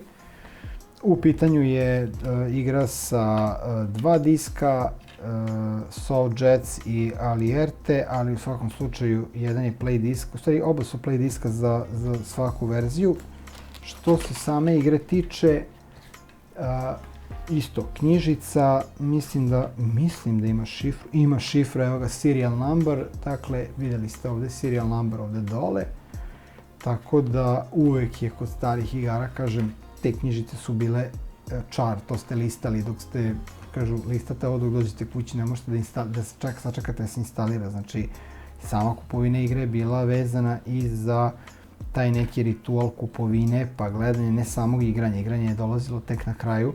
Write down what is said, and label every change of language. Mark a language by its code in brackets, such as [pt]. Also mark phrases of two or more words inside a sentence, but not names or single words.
[bs] U pitanju je igra sa 2 diska Soul Jets i Alierte, ali u svakom slučaju jedan je [en] play disk, [bs] u stvari oba su play diska za svaku verziju. Što se same igre tiče, isto, knjižica, mislim da ima šifru, evo ga, [en] serial number, [bs] dakle, vidjeli ste ovdje [en] serial number [bs] ovdje dole, tako da uvek je kod starih igara, kažem, te knjižice su bile čar, to ste listali dok ste, kažu, listate ovo dok dođete kući, ne možete sačekate da se instalira, znači, sama kupovina igre je bila vezana i za taj neki ritual kupovine, pa gledanje ne samog igranja, igranje je dolazilo tek na kraju.